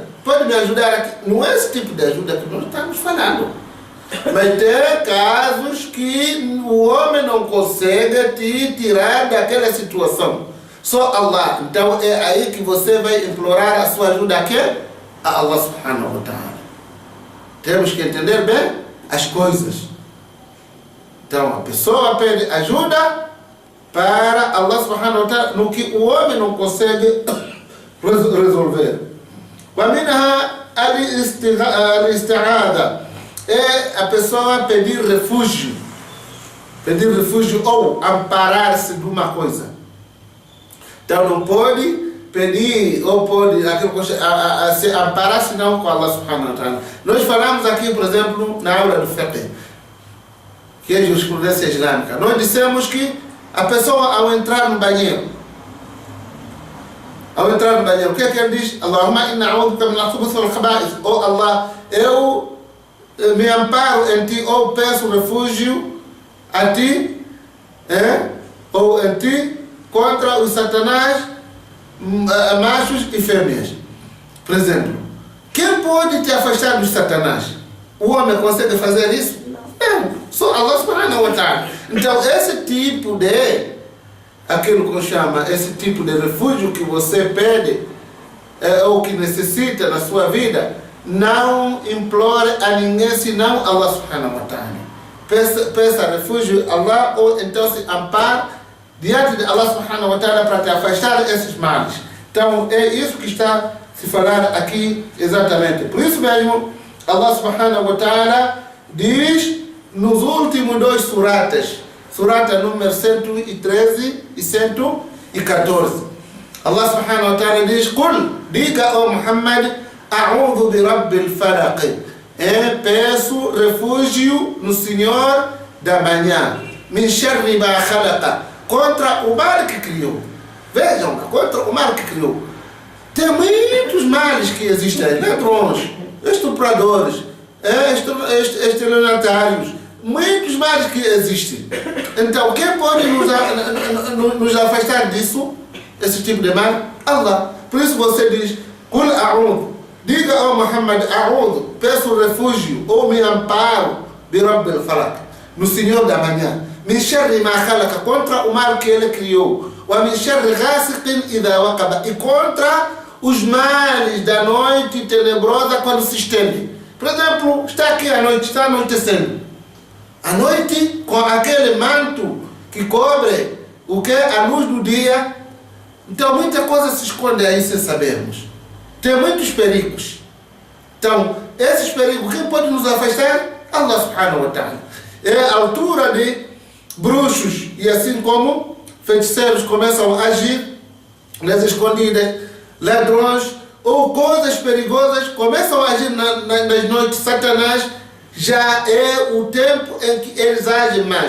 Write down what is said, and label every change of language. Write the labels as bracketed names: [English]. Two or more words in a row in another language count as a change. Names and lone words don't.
[Portuguese] Pode me ajudar aqui? Não é esse tipo de ajuda que nós estamos falando. Mas tem casos que o homem não consegue te tirar daquela situação. Só Allah. Então é aí que você vai implorar a sua ajuda aqui a Allah [Arabic] سبحانه وتعالى. [Portuguese] Temos que entender bem as coisas. Então a pessoa pede ajuda para Allah [Arabic] سبحانه وتعالى [Portuguese] no que o homem não consegue resolver. [Arabic] ومنها الاستعاذة, [Portuguese] é a pessoa pedir refúgio ou amparar-se de uma coisa. Então não pode pedir ou pode se amparar-se não com Allah [Arabic] سبحانه وتعالى. [Portuguese] Nós falamos aqui, por exemplo, na aula do fiqh, que é jurisprudência islâmica, nós dissemos que a pessoa ao entrar no banheiro, o que é que ele diz? [Arabic] اللهم إنا أعوذك من الخبث والخبائث. [Portuguese] Oh Allah, eu me amparo em ti, ou peço refúgio a ti, ou em ti, contra os satanás, machos e fêmeas. Por exemplo, quem pode te afastar dos satanás? O homem consegue fazer isso? Não, só Allah [Arabic] سبحانه وتعالى. [Portuguese] Então esse tipo de aquilo que chama, esse tipo de refúgio que você pede ou que necessita na sua vida, não implore a ninguém senão Allah [Arabic] سبحانه وتعالى. [Portuguese] Peça refúgio a Allah, ou então se ampare diante de Allah [Arabic] سبحانه وتعالى [Portuguese] para te afastar desses males. Então é isso que está se falar aqui exatamente. Por isso mesmo Allah [Arabic] سبحانه وتعالى [Portuguese] diz nos últimos 2 suratas, surata número 113 e 114. Allah [Arabic] سبحانه وتعالى [Portuguese] diz: Qul, diga ao Muhammad, [Arabic] أعوذ برب الفلق. [Portuguese] Peço refúgio no Senhor da manhã. [Arabic] من شر ما خلق. [Portuguese] Contra o mal que criou. Vejam, contra o mal que criou. Tem muitos males que existem. Ladrões, estupradores, estelionatários, muitos males que existem. Então, quem pode nos afastar disso, esse tipo de mal? Allah. Por isso você diz: [Arabic] قل أعوذ, [Portuguese] diga ao Muhammad, a'udhu, peço refúgio ou me amparo [Arabic] برب الفلق, [Portuguese] no Senhor da manhã. [Arabic] من شر ما خلق, [Portuguese] contra o mal que ele criou. [Arabic] ومن شر غاسق إذا وقب, [Portuguese] e contra os males da noite tenebrosa quando se estende. Por exemplo, está aqui a noite, está anoitecendo. A noite, com aquele manto que cobre o que? A luz do dia. Então muita coisa se esconde aí sem sabermos. Tem muitos perigos. Então, esses perigos, quem pode nos afastar? Allah [Arabic] سبحانه وتعالى. [Portuguese] É a altura de bruxos, e assim como feiticeiros começam a agir nas escondidas, ladrões ou coisas perigosas começam a agir nas noites. Satanás, já é o tempo em que eles agem mais.